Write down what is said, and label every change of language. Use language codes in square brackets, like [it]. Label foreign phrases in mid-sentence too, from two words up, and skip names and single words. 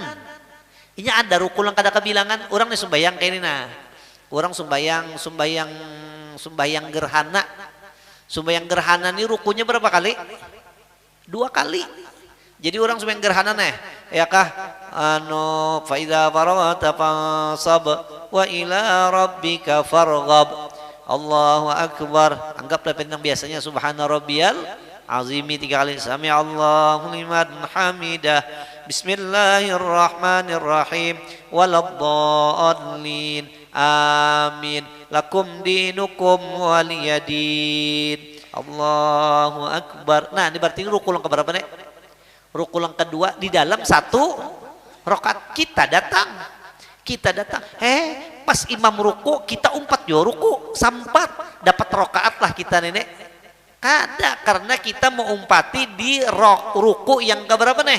[bjn] Ini ada ruku yang kada kebilangan. Orang nih sembayang kayak ini nah. Orang sembayang gerhana. Sembayang gerhana ini rukunya berapa kali? 2 kali. Jadi orang sembayang gerhana nih, ya kah? [ar] فإذا فرغت فانصب وإلى ربك فارغب. الله أكبر. [bjn] Anggaplah pentang biasanya [ar] سبحان ربي العظيم [bjn] 3 kali. [ar] سمع الله لمن حمده. بسم الله الرحمن الرحيم. ولا الضالين. آمين. لكم دينكم ولي دين. الله أكبر. [bjn] Nah, ini berarti ruku yang keberapa nih? Ruku yang kedua di dalam 1 rakaat kita datang. Pas imam ruku kita umpat yo ruku sampat dapat rakaat lah kita nenek. Kada karena kita mau umpati di ruku yang keberapa nih?